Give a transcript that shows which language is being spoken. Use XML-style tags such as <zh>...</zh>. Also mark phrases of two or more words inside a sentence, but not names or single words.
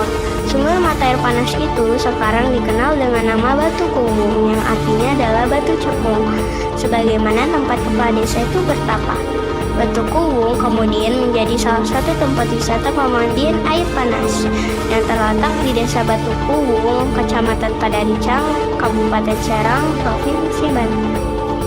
<id>Sumber mata air panas itu sekarang dikenal dengan nama Batu Kuwung, yang artinya adalah batu cekung, sebagaimana tempat kepala desa itu bertapa. Batu Kuwung kemudian menjadi salah satu tempat wisata pemandian air panas yang terletak di Desa Batu Kuwung, Kecamatan Padancang, Kabupaten Serang, Provinsi Banten.</id>